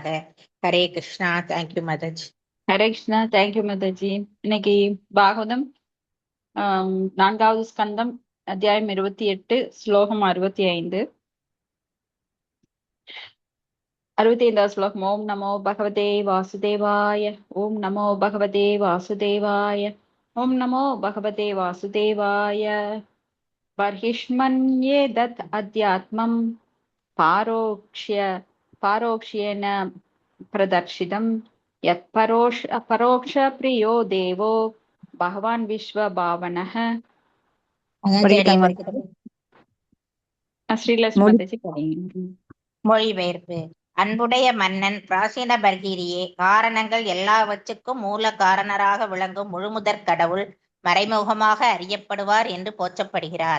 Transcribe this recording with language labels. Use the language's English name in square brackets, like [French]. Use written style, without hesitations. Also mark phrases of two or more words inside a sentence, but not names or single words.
[Tamil] ஹரே கிருஷ்ணா. தேங்க்யூ மதஜ். ஹரே கிருஷ்ணா. தேங்க்யூ மாதாஜி. இன்னைக்கு பாகவதம் 4வது ஸ்கந்தம் அத்தியாயம் 28 ஸ்லோகம் 65. 65வது ஸ்லோகம். [Sanskrit] ओम् नमो भगवते वासुदेवाय ओम् नमो भगवते वासुदेवाय ओम् नमो भगवते वासुदेवाय बर्हिष्मन्येदत् अध्यात्मं पारोक्ष्येन प्रदर्शितं यत् परोक्षप्रियो देवो भगवान् विश्वभावनः. [Tamil] மொழிபெயர்ப்பு. அன்புடைய மன்னன் பிராசீன பர்கீரியே, காரணங்கள் எல்லாவற்றுக்கும் மூல காரணராக விளங்கும் முழுமுதற் கடவுள் மறைமுகமாக அறியப்படுவார் என்று போற்றப்படுகிறார்.